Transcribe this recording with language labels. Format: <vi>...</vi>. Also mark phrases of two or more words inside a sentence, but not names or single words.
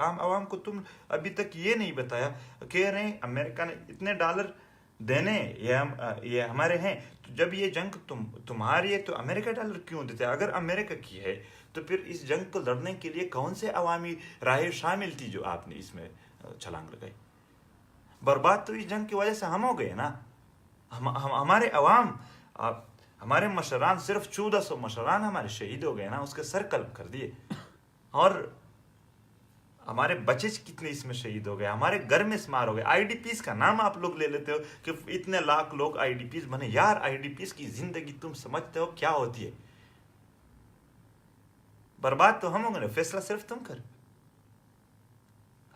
<ur>عام عوام کو تم ابھی تک یہ نہیں بتایا. کہہ رہے ہیں امریکہ نے اتنے ڈالر دینے، یہ ہمارے ہیں، تو جب یہ جنگ تمہاری ہے تو امریکہ ڈالر کیوں دیتے؟ اگر امریکہ کی ہے تو پھر اس جنگ کو لڑنے کے لیے کون سے عوامی راہیں شامل تھی جو آپ نے اس میں چھلانگ لگائی؟ برباد تو اس جنگ کی وجہ سے ہم ہو گئے نا. ہمارے عوام، ہمارے مشران، صرف 1400 مشران ہمارے شہید ہو گئے نا، اس کے سر قلم کر دیے. اور ہمارے بچے کتنے اس میں شہید ہو گئے، ہمارے گھر میں اسمار ہو گئے. آئی ڈی پیز کا نام آپ لوگ لے لیتے ہو کہ اتنے لاکھ لوگ آئی ڈی پیز بنے. یار آئی ڈی پیز کی زندگی تم سمجھتے ہو کیا ہوتی ہے؟ برباد تو ہم ہوں گے، فیصلہ صرف تم کر.</ur>